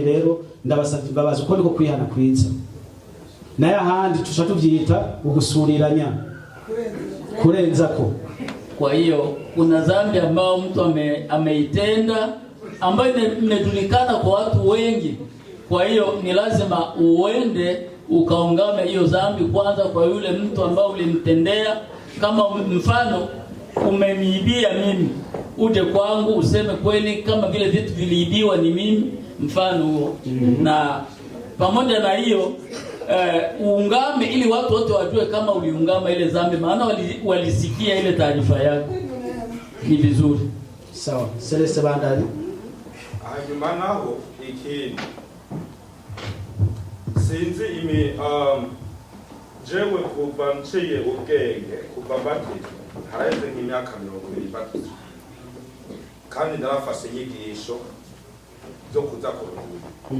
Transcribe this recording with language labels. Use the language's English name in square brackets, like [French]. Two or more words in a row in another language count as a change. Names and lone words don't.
[Rundi] Rero ndabasabye imbabazi uko niko kwihana kwiza. Naye ahandi tushatuvyita ugusuriranya kurenzako. [Swahili] Kwa hiyo kuna dhambi ambayo mtu ameitenda ambayo imejulikana kwa watu wengi. Kwa hiyo ni lazima uende ukaungame hiyo dhambi kwanza kwa yule mtu ambao ulimtendea. Kama mfano umeniibia mimi, uje kwangu useme kweli kama vile vitu viliibiwa ni mimi, mfano huo. Na pamoja na hiyo uungame ili watu wote wajue kama uliungama ile dhambi, maana walisikia ile taarifa yako. Ni vizuri. Sawa. Celeste bandani. [Rundi] Hanyuma naho ikindi sinzi jewe kuva nciye ubwenge kuva mbatizwa haraheze nk'imyaka 20 mbatizwa, kandi narafashe inyigisho zo kuza kuruhuka.